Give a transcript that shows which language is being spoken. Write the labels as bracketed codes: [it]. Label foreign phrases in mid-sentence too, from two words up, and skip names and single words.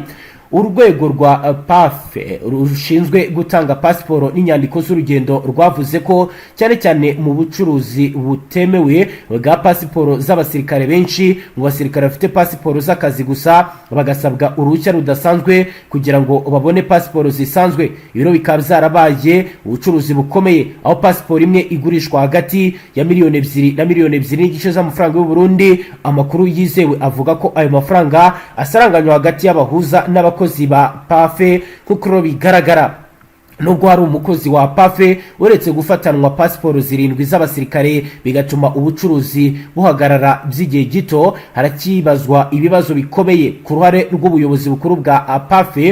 [rw] Urwego rwa PAF rushinzwe gutanga pasiporo n'inyandiko z'urugendo rwavuze ko cyane cyane mu bucuruzi butemewe bwa pasiporo z'abasirikare, benshi mu basirikare bafite pasiporo z'akazi gusa bagasabwa uruhushya rudasanzwe kugira ngo babone pasiporo zisanzwe. Ibiro bikaba byarabaye ubucuruzi bukomeye, aho pasiporo imwe igurishwa hagati ya $2 na $2.5 million z'amafaranga y'u Burundi. Amakuru yizewe avuga ko ayo mafaranga asaranganywa hagati y'abahuza n'abakozi ba PAFE kuko bigaragara. Nubwo hari umukozi wa PAFE uretse gufatanwa pasiporo 7 z'abasirikare bigatuma ubucuruzi buhagarara by'igihe gito, harakibazwa ibibazo bikomeye ku ruhare rw'ubuyobozi bukuru bwa PAFE.